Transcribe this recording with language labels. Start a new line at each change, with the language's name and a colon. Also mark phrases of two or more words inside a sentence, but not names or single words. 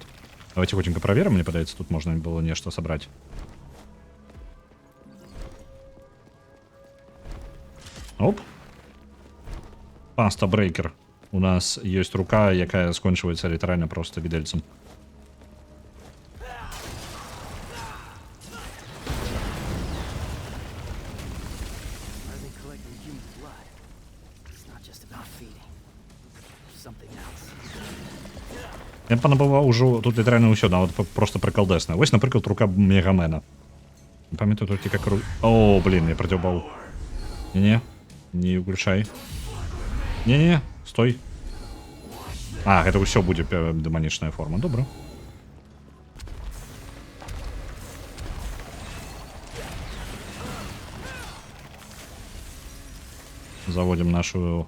Russian: Давайте хотенько проверим,
Belarusian: мне падаецца, тут можна было нешта сабраць. Оп. Паста брейкер. У нас ёсць рука, якая скончваецца літаральна проста відэльцам.
English: Are they collecting human blood? It's not just about feeding. There's something else.
Belarusian: Я панабываў ужо тут літаральна ўсё, нават просто прыкалдэсна. Вось, напрыклад, рука Мегамена. Не памятаю толькі
Russian: как... О, блин, я продёбаў.
Belarusian: Не-не, не ўключай. Не-не, стой. А, гэта ўсё будзе дэманічная форма, добра.
Russian: Заводим нашу...